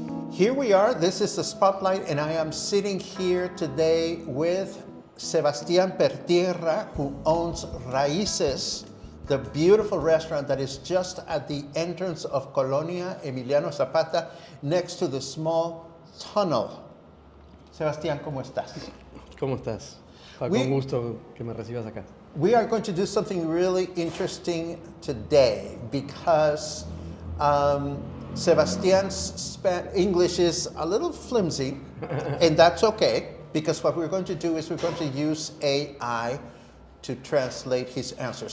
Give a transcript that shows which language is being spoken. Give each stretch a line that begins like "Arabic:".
English: Here we are. This is the spotlight, and I am sitting here today with Sebastián Pertierra, who owns Raíces, the beautiful restaurant that is just at the entrance of Colonia Emiliano Zapata, next to the small tunnel.
Spanish: Sebastián, ¿cómo estás? ¿Cómo estás? Con gusto que me recibas acá.
English: We are going to do something really interesting today because Sebastian's English is a little flimsy, and that's okay, because what we're going to do is we're going to use AI to translate his answers.